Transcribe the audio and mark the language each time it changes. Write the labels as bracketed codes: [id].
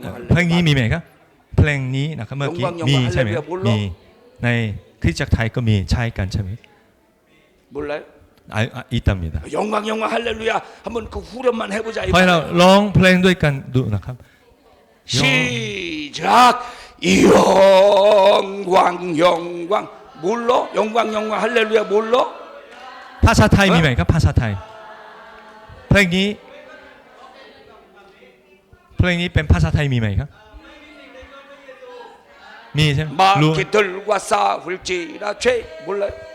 [th] เพลงนี้มีไหมครับเพลงนี้นะครับเมื่อกี้มีใช่ไหมครับมีใน คริสตจักรไทยก็มีใช้กันใช่ไหม [ko] 몰라요? 있답니다. 영광 영광 할렐루야 한번 그 후렴만 해보자. [th] เพราะเราร้องเพลงด้วยกันดูนะครับ [ko] 시작. 영광 영광 몰라? 영광 영광 할렐루야 몰라? [th] ภาษาไทยมีไหมครับภาษาไทยเพลงนี้เป็นภาษาไทยมีไหมครับมีใช่ไหมรู้ [ko] 마귀들과 싸울지라 죄 몰라요?